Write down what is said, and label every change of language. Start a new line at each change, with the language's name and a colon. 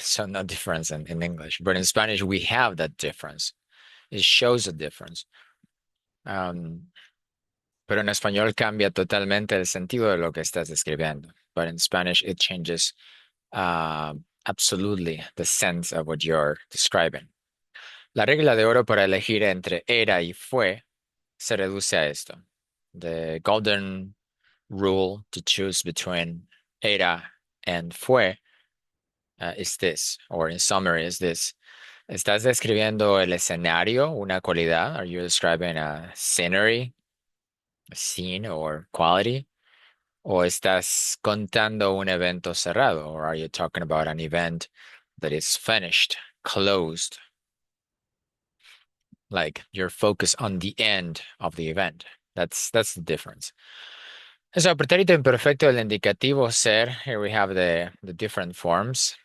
English: So no difference in English. But in Spanish, we have that difference. It shows a difference.
Spanish: Um, pero en español cambia totalmente el sentido de lo que estás describiendo.
English: But in Spanish, it changes absolutely the sense of what you're describing.
Spanish: La regla de oro para elegir entre era y fue se reduce a esto.
English: The golden rule to choose between era and fue is this, or in summary is this.
Spanish: ¿Estás describiendo el escenario, una cualidad?
English: Are you describing a scenery, a scene, or quality?
Spanish: ¿O estás contando un evento cerrado?
English: Or are you talking about an event that is finished, closed? Like you're focused on the end of the event. That's the difference. So, pretérito imperfecto del indicativo ser. Here we have the different forms.